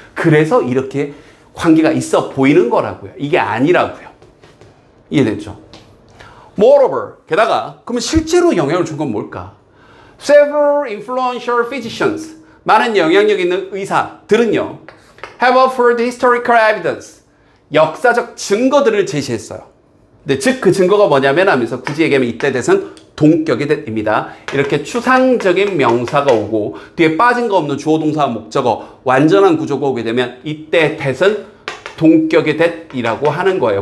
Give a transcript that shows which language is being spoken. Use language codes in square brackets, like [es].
[ko] 그래서 이렇게 관계가 있어 보이는 거라고요. 이게 아니라고요. 이해됐죠? [en] Moreover, [ko] 게다가 그러면 실제로 영향을 준 건 뭘까? [en] Several influential physicians, [ko] 많은 영향력 있는 의사들은요, [en] have offered historical evidence. [ko] 역사적 증거들을 제시했어요. 네, 즉 그 증거가 뭐냐면 하면서 굳이 얘기하면 이때 대은 동격의 that입니다. 이렇게 추상적인 명사가 오고 뒤에 빠진 거 없는 주어 동사 목적어 완전한 구조가 오게 되면 이때 that은 동격의 that이라고 하는 거예요.